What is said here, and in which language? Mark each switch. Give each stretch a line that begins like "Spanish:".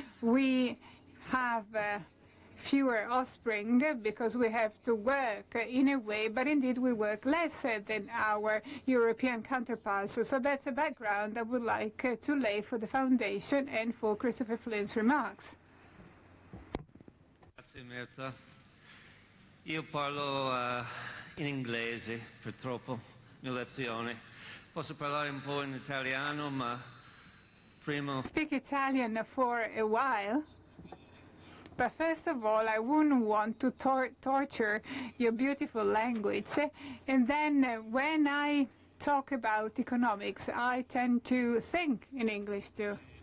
English: We have fewer offspring because we have to work in a way, but indeed we work less than our European counterparts. So that's a background I would like to lay for the foundation and for Christopher Flynn's remarks.
Italian: Grazie Myrta. Io parlo in inglese, purtroppo, mia lezione. Posso parlare un po' in italiano, ma prima...
English: Speak Italian for a while, but first of all, I wouldn't want to torture your beautiful language. And then when I talk about economics, I tend to think in English too.